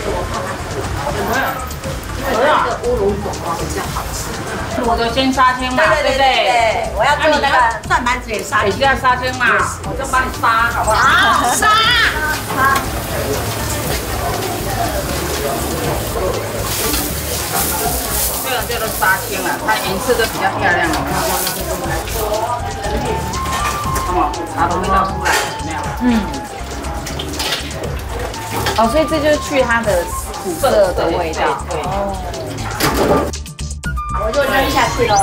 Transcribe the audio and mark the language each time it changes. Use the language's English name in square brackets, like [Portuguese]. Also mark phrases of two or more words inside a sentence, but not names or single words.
[Chinese] 這個烏龍果啊比較好吃。我就先殺青嘛，對不對？我要做那個蒜盤子也殺青。你要殺青嘛，我就幫你殺，好不好？好，殺。這個殺青了，它顏色都比較漂亮了。茶的味道出來，怎麼樣？哦，所以這就是去它的苦澀的味道。對。我就扔下去了。